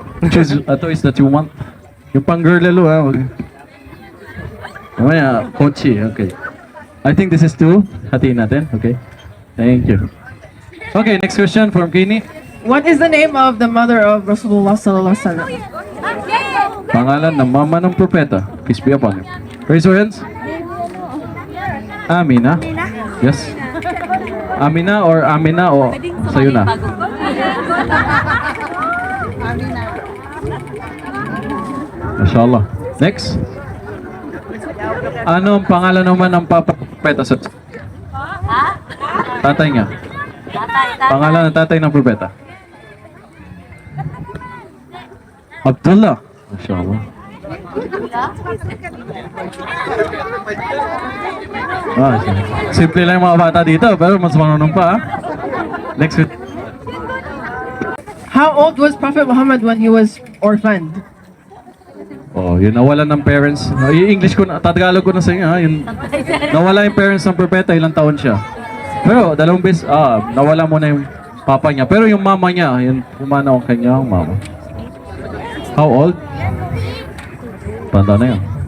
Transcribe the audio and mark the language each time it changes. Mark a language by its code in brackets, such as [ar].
[en] Choose a toys that you want. [tl] Yung pang girl lalo Mamaya, Kochi. Okay. [en] I think this is 2. [tl] Hatiin natin. [en] Okay. Thank you. Okay, next question from Kini. What is the name of the mother of Rasulullah [ar] sallallahu alaihi wasallam? [tl] Pangalan ng mama ng propeta. [en] Peace be upon him. Raise your hands. Amina. Yes. [tl] Amina or Amina o sa'yo na? [en] Mashallah. Next. [tl] Ano ang pangalan naman ng propeta sa tatay niya? Pangalan ng tatay ng propeta? [ar] Abdullah. Mashallah. [tl] Simple lang yung mga bata dito, pero mas marunong pa. Next. [en] How old was Prophet Muhammad when he was orphaned? [tl] Oh, yun nawalan ng parents. Yung English ko na, Tagalog ko na sa inyo, yun. Nawala yung parents ng propeta, ilang taon siya. Pero, dalawang beses, nawala muna yung papa niya. Pero yung mama niya, yun, pumanaw ang kanyang mama. [en] How old? [tl] Tanda na yun.